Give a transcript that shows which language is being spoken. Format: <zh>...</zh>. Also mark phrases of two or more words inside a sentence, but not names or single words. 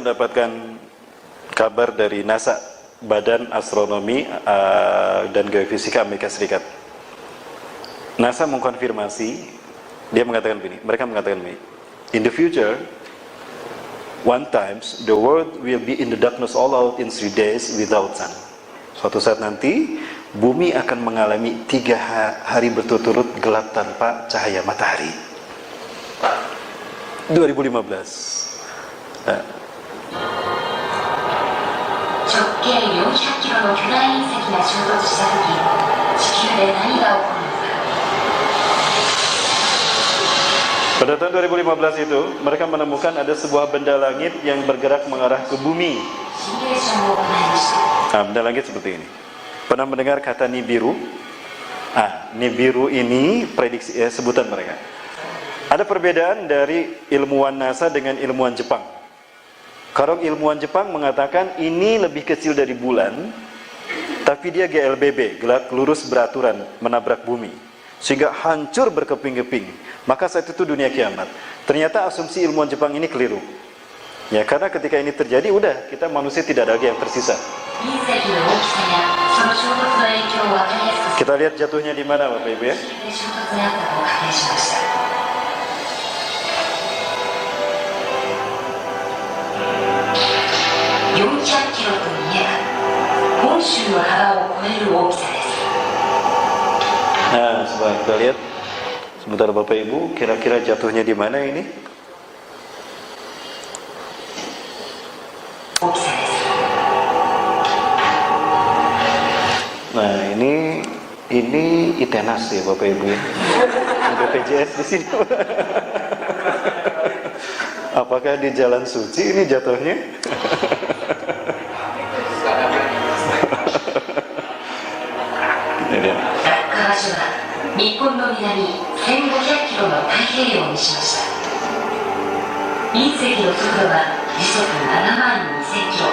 <id>mendapatkan kabar dari NASA, Badan Astronomi dan Geofisika Amerika Serikat. NASA mengkonfirmasi, mereka mengatakan begini,</id> <en>in the future one times the world will be in the darkness all out in 3 days without sun.</en> <id>Suatu saat nanti bumi akan mengalami 3 hari berturut-turut gelap tanpa cahaya matahari. 2015. Nah.</id> <ja>直径400キロの巨大隕石が衝突した時、地球で何が起こるのか。</ja> <id>Pada tahun 2015 itu, mereka menemukan ada sebuah benda langit yang bergerak mengarah ke bumi.</id> <ja>シミュレーションを行いました。</ja> <id>Nah, benda langit seperti ini. Pernah mendengar kata Nibiru? Nibiru ini prediksi sebutan mereka. Ada perbedaan dari ilmuwan NASA dengan ilmuwan Jepang. Kalau ilmuwan Jepang mengatakan ini lebih kecil dari bulan, tapi dia GLBB, gelap lurus beraturan, menabrak bumi, sehingga hancur berkeping-keping. Maka saat itu dunia kiamat. Ternyata asumsi ilmuwan Jepang ini keliru. Ya, karena ketika ini terjadi, udah kita manusia tidak ada lagi yang tersisa.</id> <ja>隕石の大きさやその衝突の影響を分かりやすく</ja> <id>Kita lihat jatuhnya di mana, Bapak Ibu ya.</id> <ja>地球で衝突にあったと仮定しました。400キロといえば本州の幅を超える大きさです。</ja> <id>Nah, coba kita lihat. Sebentar Bapak Ibu, kira-kira jatuhnya di mana ini?</id> <ja>大きさです。</ja> <id>Nah, ini ITENAS ya Bapak Ibu ya. BPJS di sini. Apakah di Jalan Suci ini jatuhnya? Ini dia.</id> <ja>落下場所は日本の南1500キロの太平洋にしました。隕石の速度は時速7万2000キロ。</ja>